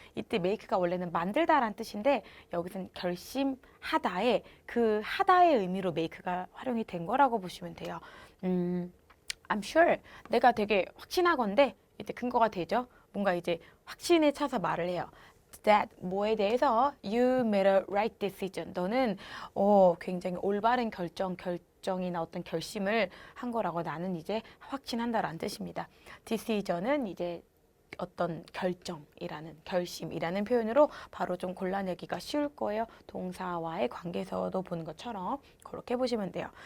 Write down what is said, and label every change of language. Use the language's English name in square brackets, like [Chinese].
[Korean] 이때 make가 원래는 만들다란 뜻인데 여기서는 결심하다의 그 하다의 의미로 make가 활용이 된 거라고 보시면 돼요. [English] I'm sure. [Korean] 내가 되게 확신하건대 이제 근거가 되죠. 뭔가 이제 확신에 차서 말을 해요. [English] That [Korean] 뭐에 대해서 [English] you made a right decision. [Korean] 너는 굉장히 올바른 결정이나 어떤 결심을 한 거라고 나는 이제 확신한다라는 뜻입니다. decision은 이제 어떤 결정이라는 결심이라는 표현으로 바로 좀 골라내기가 쉬울 거예요. 동사와의 관계에서도 보는 것처럼 그렇게 보시면 돼요.